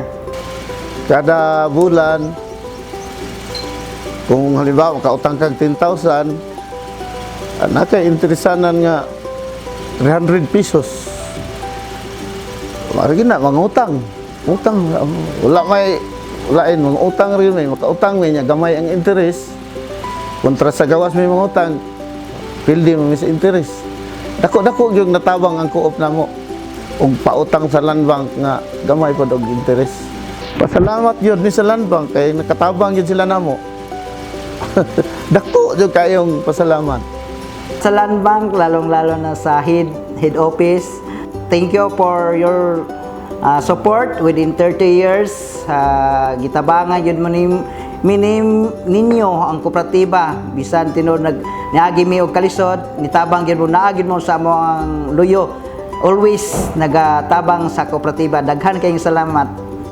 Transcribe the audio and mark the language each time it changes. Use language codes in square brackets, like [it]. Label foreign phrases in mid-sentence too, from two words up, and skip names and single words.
[ceb] Kada bulan, kung halimbawa makautang kang 10,000, naka-interesanan nga 300 pesos. Maragi na, mangutang. Utang, walain, mga utang rin may, makautang may niya, gamay ang interest. Kontra sa gawas may mga utang, pildi mo sa interest. Dako-dako yung natabang ang co-op na mo. Kung pautang sa land bank nga, gamay pa og interest. Pasalamat yun ni sa land bank, kay nakatabang yun sila na mo. Dako yung kayong pasalamat. Sa land bank, lalong-lalo na sa head office, [en] thank you for your support within 30 years. [ceb] Gitabangan yun mo ninyo ang kooperatiba. Bisan tinod niagi mi og kalisod, nitabang yun mo, naagin mo sa mo ang luyo. Always nagatabang sa kooperatiba. Daghan kayong salamat.